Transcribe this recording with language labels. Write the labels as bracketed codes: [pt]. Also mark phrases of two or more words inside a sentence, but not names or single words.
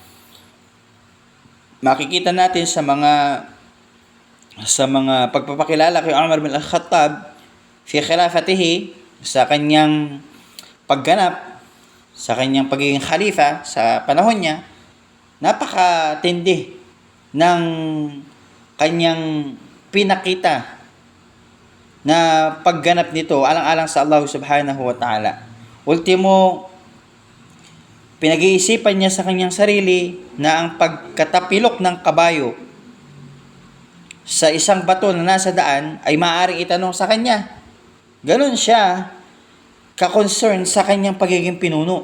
[tl] Makikita natin sa mga pagpapakilala kay Umar bin Al-Khattab [ar] fi khilafatihi, [tl] sa kanyang pagganap, sa kanyang pagiging khalifa sa panahon niya. Napakatindi ng kanyang pinakita na pagganap nito alang-alang sa Allah [ar] subhanahu wa ta'ala. [tl] Ultimo, pinag-iisipan niya sa kanyang sarili na ang pagkatapilok ng kabayo sa isang bato na nasa daan ay maaaring itanong sa kanya. Ganon siya ka-concern sa kanyang pagiging pinuno.